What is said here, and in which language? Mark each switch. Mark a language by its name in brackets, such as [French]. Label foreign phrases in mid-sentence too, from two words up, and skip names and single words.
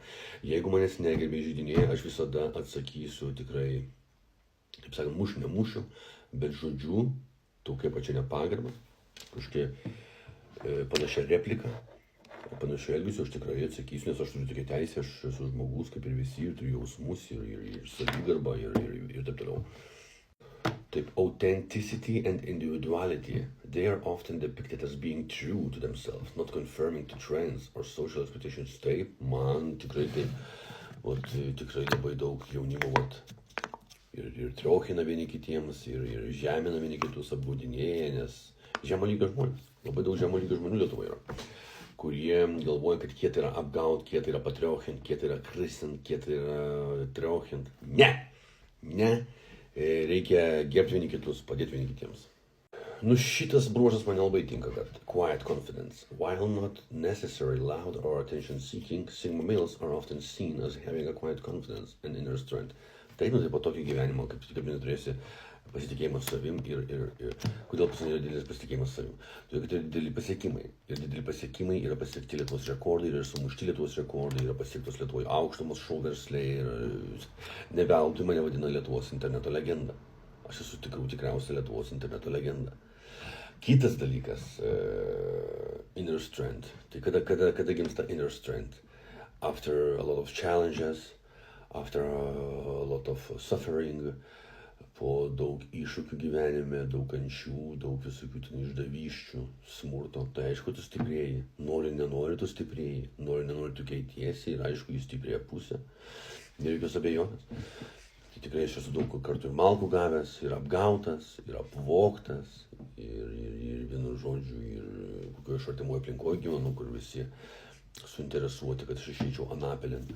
[Lithuanian] Jeigu manęs negerbė žaidinėje, aš visada atsakysiu tikrai, taip sakant, mušiu, nemušiu, bet žodžiu, tokia pačia nepagarbą. Kažkokia panašia replika, panašiu elgesiu aš tikrai atsakysiu, nes aš turiu tokią teisę, aš esu žmogus kaip ir visi, ir turiu jausmus, ir savigarbą, ir taip toliau. Taip, [English] authenticity and individuality, they are often depicted as being true to themselves, not conforming to trends or social expectations. [Lithuanian] Taip, man tikrai taip, tikrai labai daug jaunimo, ir triochina vieni kitiems, ir žemina vieni kitus, apgaudinėja, nes žemo lygio žmonės, labai daug žemo lygio žmonių Lietuvoje yra, kurie galvoja, kad kieta yra apgaut, kieta yra patriochint, kieta yra kristint, kieta yra triochint. Ne, reikia gerbti vieni kitus, padėti vieni kitiems. Šitas bruožas man labai tinka, kad [English] quiet confidence. While not necessarily loud or attention seeking, Sigma males are often seen as having a quiet confidence and inner strength. [Lithuanian] Taip, tai po tokio gyvenimo, kaip neturėsi pasitikėjimas savim ir kodėl pas mane yra didelis pasitikėjimas savim. Todėl, kad yra dideli pasiekimai. Ir dideli pasiekimai yra pasiekti Lietuvos rekordai, yra sumušti Lietuvos rekordai, yra pasiektos Lietuvoje aukštamos šou versliai ir neveltui mane vadina Lietuvos interneto legenda. Aš esu tikriausia Lietuvos interneto legenda. Kitas dalykas, [English] inner strength. [Lithuanian] Tai kada gimsta [English] inner strength? After a lot of challenges, after a lot of suffering, [Lithuanian] po daug iššūkių gyvenime, daug kančių, daug visokių išdavysčių, smurto, tai aišku, tu stiprėji. Nenori, tu stiprėji. Nenori, tu keitiesi ir aišku, jis stiprėja pusę. Nereikios abejonės. Tai tikrai aš esu daug kartų ir malkų gavęs, ir apgautas, ir apvogtas, ir vienu žodžiu, ir kokioje aš artimoje aplinkoje gyvenu, kur visi suinteresuoti, kad aš išeičiau anapelin.